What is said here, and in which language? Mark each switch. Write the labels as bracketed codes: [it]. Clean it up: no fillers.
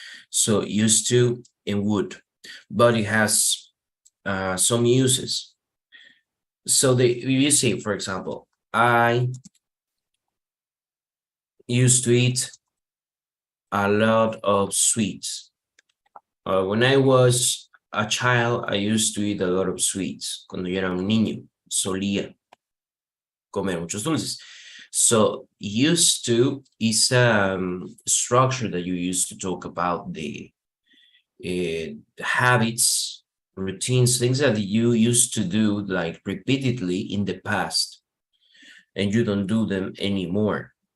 [en] So used to and would, but it has some uses. So you say, for example, I used to eat a lot of sweets. When I was a child, I used to eat a lot of sweets. [es] Cuando yo era un niño, solía comer muchos dulces. [en] So used to is a structure that you use to talk about the habits, routines, things that you used to do like repeatedly in the past, and you don't do them anymore.